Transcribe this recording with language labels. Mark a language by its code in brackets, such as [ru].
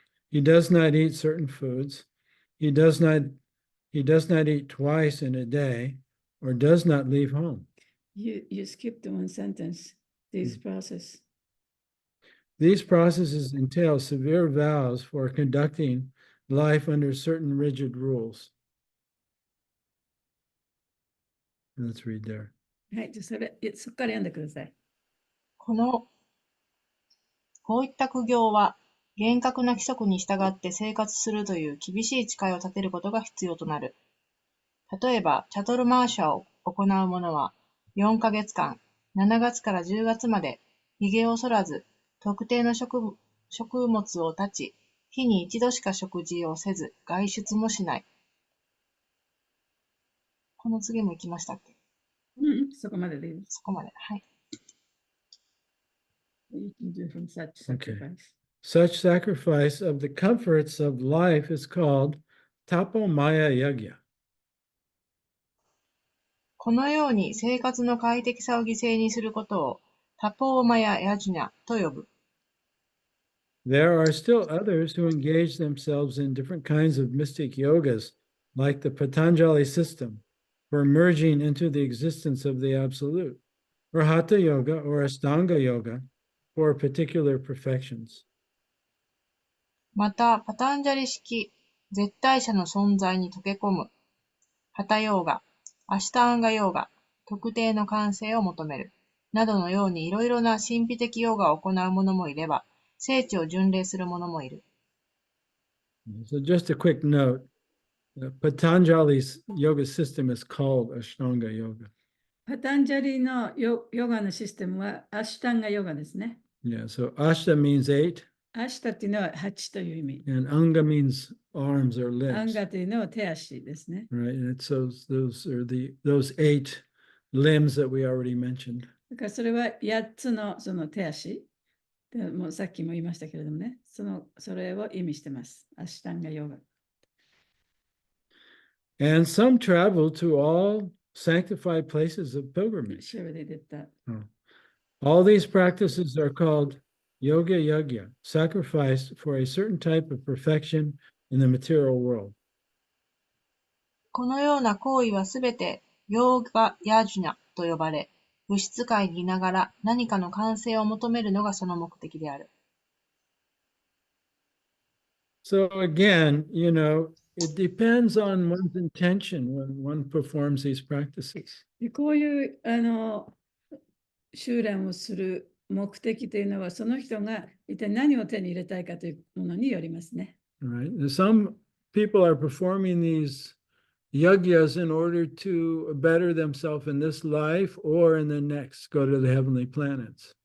[en] He does not eat certain foods. He does not eat twice in a day, or does not leave home. You skipped one sentence. This process. These processes entail severe vows for conducting life under certain rigid rules. Let's read there. [ja] はい、じゃあそこから読んでください。こういった苦行は、厳格な規則に従って生活するという厳しい誓いを立てることが必要となる。例えば、チャトルマーシャを行う者は、4ヶ月間、7月から10月まで、髭を剃らず、特定の食物を断ち、日に一度しか食事をせず、外出もしない。この次も行きましたっけ？そこまででいいです。そこまで。はい。 [en] You can do from such Okay. sacrifice. Such sacrifice of the comforts of life is called tapomaya yagya. [ja] このように生活の快適さを犠牲にすることをタポーマヤヤジュニャと呼ぶ。 [en] There are still others who engage themselves in different kinds of mystic yogas, like the Patanjali system, for merging into the existence of the Absolute, or Hatha Yoga or Ashtanga Yoga for particular perfections. [ja] また、パタンジャリ式絶対者の存在に溶け込む、ハタヨーガ、アシュタンガヨーガ、特定の完成を求める、などのようにいろいろな神秘的ヨガを行う者もいれば、聖地を巡礼する者もいる。 [en] So just a quick note, Patanjali's yoga system is called Ashtanga Yoga. [ja] パタンジャリのヨガのシステムはアシュタンガヨガですね。 [en] Yeah, so Ashta means 8, [ja] アシュタっていうのは8という意味。 [en] and Anga means arms or [ja] アン [en] limbs. [ja] ガというのは手足ですね。 [en] Right, and it's those are those 8 limbs that we already mentioned. [ja] だからそれは8つのその手足。でもうさっきも言いましたけれどもね、それを意味してます。アシュタンガヨガ。 [en] And some travel to all sanctified places of pilgrimage. [ja] シェルで出た。 [en] All these practices are called yoga yagya, sacrificed for a certain type of perfection in the material world. [ja] このような行為はすべてヨーガヤジュニャと呼ばれ、物質界にいながら何かの完成を求めるのがその目的である。 [en] So again, it depends on one's intention when one performs these practices. [ja] でこういう修練をする目的というのは、その人が一体何を手に入れたいかというものによりますね。 [en] Right? And some people are performing these yagyas in order to better themselves in this life or in the next, go to the heavenly planets.